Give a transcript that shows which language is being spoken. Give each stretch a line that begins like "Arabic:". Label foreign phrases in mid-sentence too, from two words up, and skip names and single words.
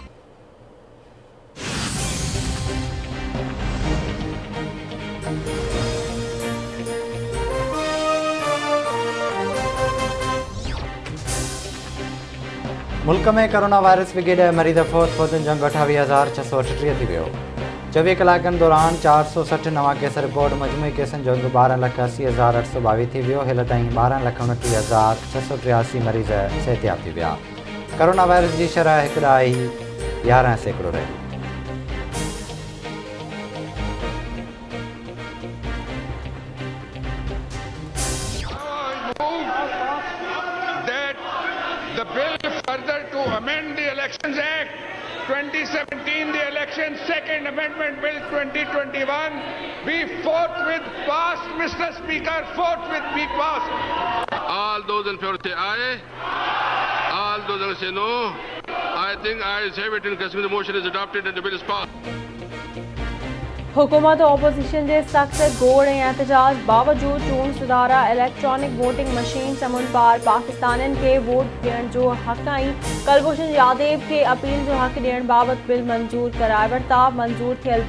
Sindhi: मुल्क में कोरोना वायरस विगेॾ मरीज़ फौतन जंग 28,638 थी वियो 24 कलाकनि दौरान 460 नवां केस रिकॉर्ड मजमूई केसनि जो अघु 12,80,822 थी वियो हेल ताईं 12,29,683 मरीज़ सिहतयाब थी विया कोरोना वायरस जी शरह 1.11% रही
English: The bill further to amend the Elections Act 2017, the Election Second Amendment Bill 2021, be forthwith passed, Mr. Speaker, forthwith be passed. All those in favor say aye. All those in say no. I think ayes have it in case the motion is adopted and the bill is passed.
Sindhi: हुकूमत ऑपोजिशन के सख्त गोड़ एहतजाज बावजूद चूंड सुधारा
English: electronic voting machine
Sindhi: समून पार पाकिस्तान के वोट ॾियण जो हक़ ऐं कुलभूषण यादव के अपील जो हक़ ॾियण बाबत बिल मंजूर कराए वरिता मंजूर थियल